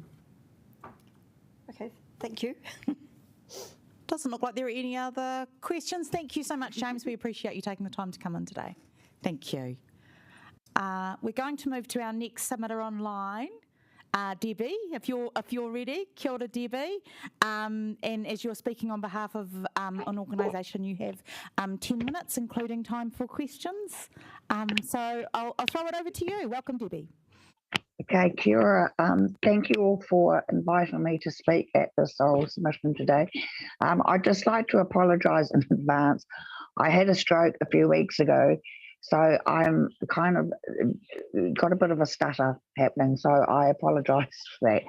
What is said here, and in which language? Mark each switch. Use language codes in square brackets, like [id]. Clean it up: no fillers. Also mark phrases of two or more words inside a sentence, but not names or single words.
[en] Okay, thank you. Doesn't look like there are any other questions. Thank you so much, James. We appreciate you taking the time to come in today. Thank you. We're going to move to our next submitter online. Debbie, if you're ready. [mi] Kia ora, Debbie. [en] And as you're speaking on behalf of an organisation, you have 10 minutes, including time for questions. So I'll throw it over to you. Welcome, Debbie. [mi] Okay, kia ora. [en] Thank you all for inviting me to speak at this oral submission today. I'd just like to apologise in advance. I had a stroke a few weeks ago, so I'm kind of got a bit of a stutter happening, so I apologise for that.